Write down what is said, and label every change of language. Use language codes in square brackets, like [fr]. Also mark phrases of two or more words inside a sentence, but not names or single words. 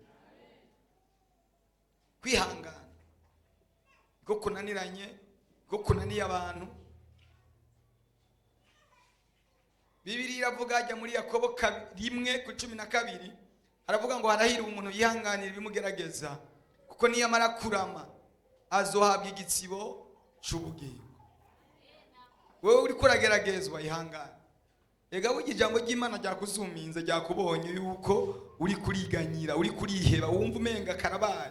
[rn] Kwihangana ko kunaniranye, ko kunaniye abantu. Bibiliya iravuga ajya muri Yakobo 1:12 aravuga ngo harahira umuntu yihanganira ibimugerageza kuko niyamara kurama azohabwa igitsibo cy'ubugingo. Wewe uri kurageragezwa ihangana. Ega burya ijambo ry'Imana ryakuzuminze ryakubonye yuko uri kuriganyira, uri kuriheba, wumva umenga karabaye.